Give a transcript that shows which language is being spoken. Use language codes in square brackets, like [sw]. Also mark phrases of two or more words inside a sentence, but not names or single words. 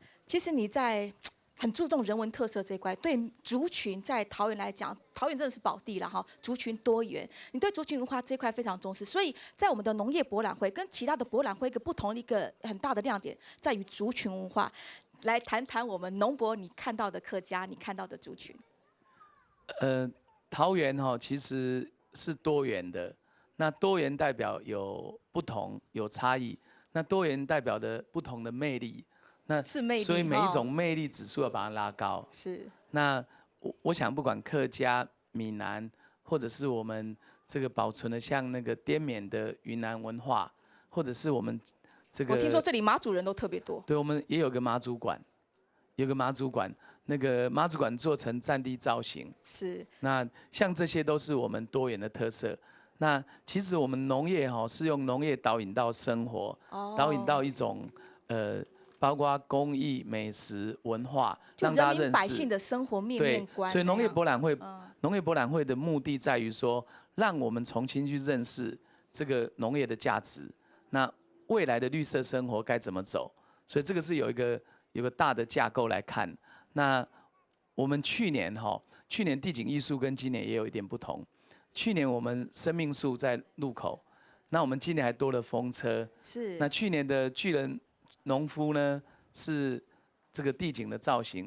[zh] 其實你在很注重人文特色這一塊，對族群在桃園來講，桃園真的是寶地啦，族群多元，你對族群文化這一塊非常重視。所以在我們的農業博覽會跟其他的博覽會一個不同的一個很大的亮點，在於族群文化。來談談我們農博你看到的客家，你看到的族群。桃園其實是多元的，那多元代表有不同有差異，那多元代表的不同的魅力，那是魅力，所以每一種魅力指數要把它拉高。是。那我想不管客家、閩南，或者是我們這個保存的像那個滇緬的雲南文化，或者是我們。我聽說這裡馬祖人都特別多。對，我們也有個馬祖館，那個馬祖館做成戰地造型。是。那像這些都是我們多元的特色。那其實我們農業是用農業導引到生活，導引到一種包括工藝、美食、文化，讓大家認識。人民百姓的生活面面觀。對，所以農業博覽會的目的在於說，讓我們重新去認識這個農業的價值。那未來的綠色生活該怎麼走？所以這個是有一個大的架構來看。那我們去年地景藝術跟今年也有一點不同。去年我們生命樹在路口，那我們今年還多了風車。是。那去年的巨人農夫呢，是这个地景的造型。